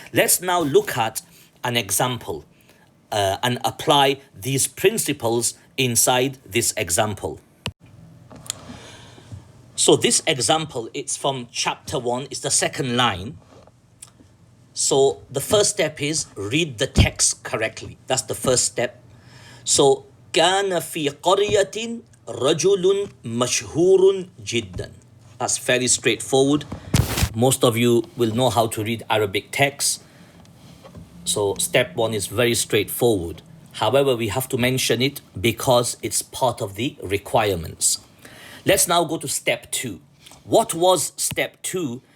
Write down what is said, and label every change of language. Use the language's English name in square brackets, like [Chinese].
[English] Let's now look at an example and apply these principles inside this example. So this example, it's from chapter 1, it's the second line. So the first step is read the text correctly. That's the first step. [Arabic] So كان في قرية رجل مشهور جدا. [English] That's fairly straightforward. Most of you will know how to read Arabic texts. So step 1 is very straightforward. However, we have to mention it because it's part of the requirements. Let's now go to step 2. What was step 2?